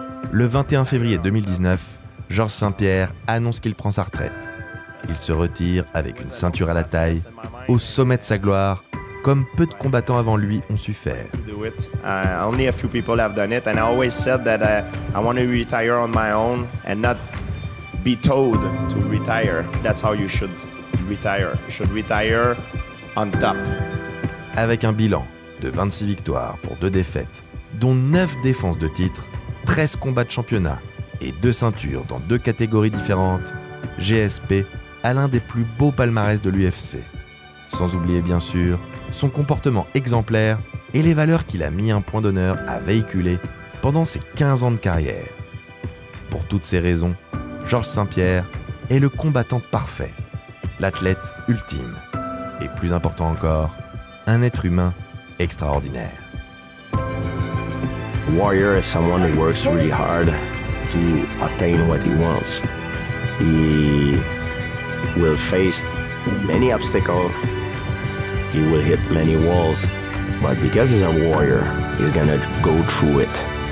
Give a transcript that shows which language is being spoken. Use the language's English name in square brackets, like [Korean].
[French] Le 21 février 2019, Georges Saint-Pierre annonce qu'il prend sa retraite. Il se retire avec une ceinture à la taille, au sommet de sa gloire, comme peu de combattants avant lui ont su faire. [English] Only a few people have done it, and I always said that I want to retire on my own and not be told to retire. That's how you should retire. You should retire on top. [French] Avec un bilan de 26 victoires pour 2 défaites, dont 9 défenses de titre, 13 combats de championnat et 2 ceintures dans 2 catégories différentes, GSP a l'un des plus beaux palmarès de l'UFC. Sans oublier bien sûr son comportement exemplaire et les valeurs qu'il a mis un point d'honneur à véhiculer pendant ses 15 ans de carrière. Pour toutes ces raisons, Georges Saint-Pierre est le combattant parfait, l'athlète ultime et plus important encore, un être humain extraordinaire. [English] Warrior is someone who works really hard to obtain what he wants. He will face many obstacles. He will hit many walls. But because he's a warrior, he's gonna go through it.